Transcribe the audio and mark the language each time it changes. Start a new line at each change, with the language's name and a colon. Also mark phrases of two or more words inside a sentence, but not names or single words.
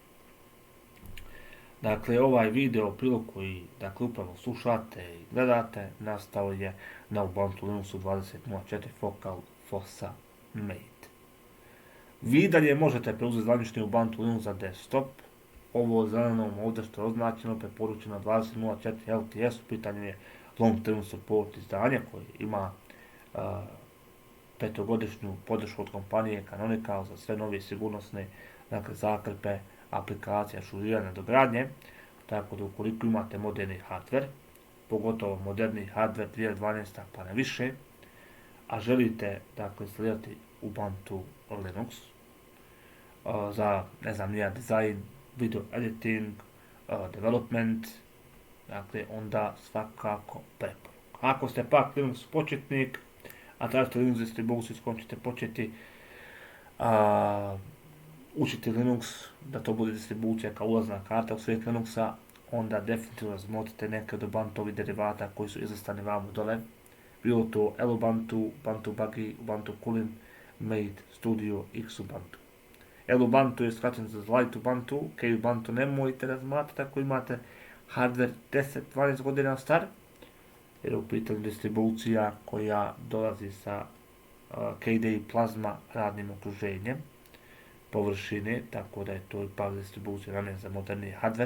Bosnian: Dakle, ovaj video prilog koji dakle, upravo slušate i gledate nastao je na Ubuntu Linuxu 20.04 Focal Fossa Mate. Vi dalje možete preuzeti zvanični Ubuntu Linux za desktop ovo zelenom ovdje što je označeno, preporučeno 20.04 LTS, u pitanju je
English: long term support
Bosnian: izdanje koje ima petogodišnju podršku od kompanije Canonical za sve nove sigurnosne zakrpe, aplikacije, ažuriranja, dogradnje. Tako da ukoliko imate moderni hardware, pogotovo moderni hardware 2012 pa ne više, a želite instalirati Ubuntu Linux za, ne znam, dizajn,
English: video editing, development,
Bosnian: onda svakako preporuka. Ako ste pak Linux početnik, a tražite Linux distribuciju s kojom ćete početi učiti Linux, da to bude distribucija kao ulazna karta u svijet Linuxa, onda definitivno razmotrite neke od Ubuntu derivata koji su izlistani vamo dole. Bilo to Ubuntu, Ubuntu Buggy, Ubuntu Kulin, Made, Studio, Xubuntu. Ubuntu je skraćen za Light Ubuntu, Kubuntu nemojte razmatrati ako imate hardware 10-12 godina star, jer je u pitanju distribucija koja dolazi sa KDE Plasma radnim okruženjem površine, tako da je to ipak distribucija namjena za moderni hardware.